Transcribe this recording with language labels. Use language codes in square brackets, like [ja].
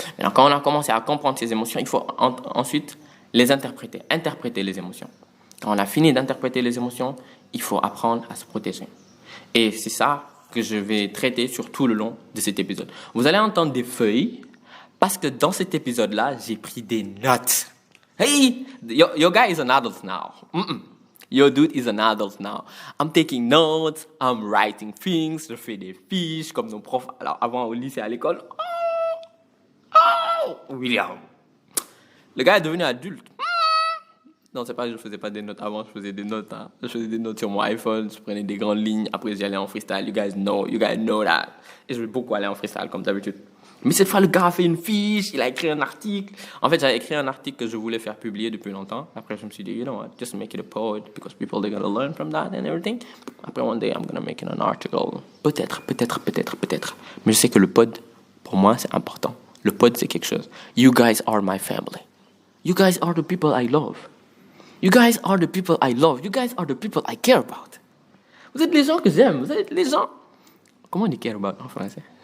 [fr] Maintenant, quand on a commencé à comprendre ses émotions, il faut ensuite les interpréter les émotions. Quand on a fini d'interpréter les émotions, il faut apprendre à se protéger. Et c'est ça que je vais traiter sur tout le long de cet épisode. Vous allez entendre des feuilles parce que dans cet épisode-là, j'ai pris des notes. [en] Hey, your guy is an adult now. Your dude is an adult now. I'm taking notes, I'm writing things, [fr] je fais des fiches comme nos profs. Alors avant au lycée à l'école, William. Le gars est devenu adulte. Non, c'est pas que je faisais pas des notes avant, je faisais des notes. Hein. Je faisais des notes sur mon iPhone, je prenais des grandes lignes, après j'y allais en freestyle. [en] You guys know that. [fr] Et je vais beaucoup aller en freestyle, comme d'habitude. Mais cette fois, le gars a fait une fiche, il a écrit un article. En fait, j'avais écrit un article que je voulais faire publier depuis longtemps. Après, je me suis dit, [en] you know what, just make it a poet, because people, they're gonna learn from that and everything. Après, one day, I'm gonna make it an article. Peut-être. [fr] Mais je sais que le pod, pour moi, c'est important. Le pod, c'est quelque chose. [en] You guys are my family. You guys are the people I love. You guys are the people I love. You guys are the people I care about. [fr] Vous êtes les gens que j'aime. Vous êtes les gens... Comment on dit [en] care about [fr] en français?